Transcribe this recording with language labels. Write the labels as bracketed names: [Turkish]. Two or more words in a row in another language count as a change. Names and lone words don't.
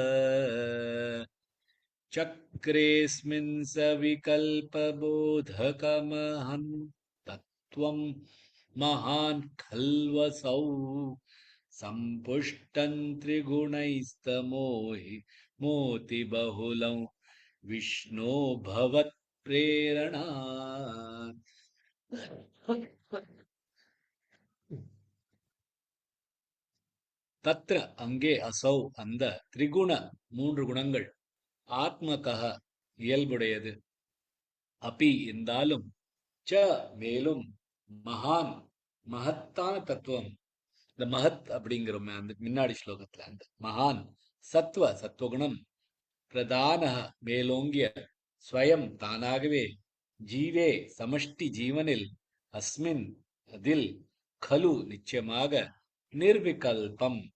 [Sanskrit] चक्रेऽस्मिन् सविकल्पबोधकमहं तत्त्वं महान् खल्वसौ सम्पुष्टं त्रिगुणैस्तमोहि मोतिबहुलं विष्णो भवत्प्रेरणा [Tamil] தத்ர அங்கே அசௌ அந்த திரிகுண மூன்று குணங்கள் ஆத்மகः இயல்புடையது அபி இருந்தாலும் ச மேலும் மகான் மகத்தான தத்துவம் இந்த மகத் அப்படிங்கிறோமே அந்த முன்னாடி ஸ்லோகத்துல அந்த மகான் சத்துவகுணம் பிரதான மேலோங்கிய ஸ்வயம் தானாகவே ஜீவே சமஷ்டி ஜீவனில் அஸ்மின் அதில் கலு நிச்சயமாக நிர்விகல்பம்